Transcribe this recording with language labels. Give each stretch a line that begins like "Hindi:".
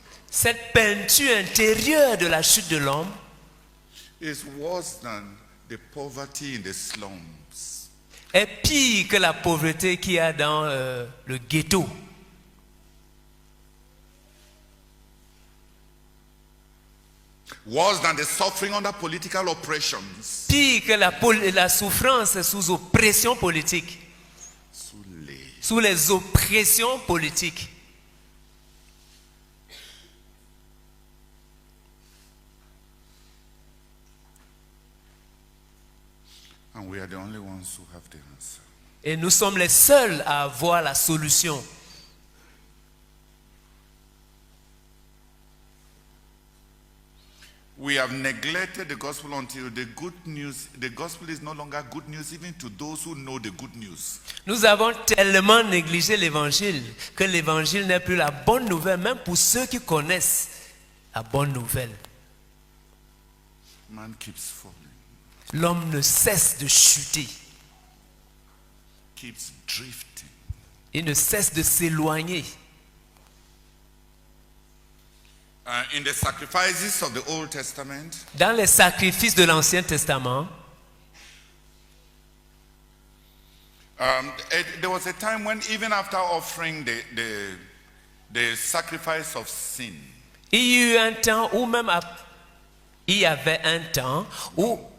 French: Cette peinture intérieure de la chute de l'homme
English: is worse than the poverty in the slums.
French: est pire que la pauvreté qu'il y a dans le ghetto.
English: Worse than the suffering under political oppressions.
French: Pire que la souffrance sous oppression politique. Sous les oppressions politiques.
English: And we are the only ones who have the answer.
French: Et nous sommes les seuls à avoir la solution.
English: We have neglected the gospel until the gospel is no longer good news even to those who know the good news.
French: Nous avons tellement négligé l'évangile que l'évangile n'est plus la bonne nouvelle, même pour ceux qui connaissent la bonne nouvelle.
English: Man keeps falling,
French: L'homme ne cesse de chuter.
English: keeps drifting.
French: Il ne cesse de s'éloigner.
English: In the sacrifices of the Old Testament,
French: Dans les sacrifices de l'Ancien Testament,
English: There was a time when even after offering the sacrifice of sin,
French: Il y a eu un temps où même il y avait un temps où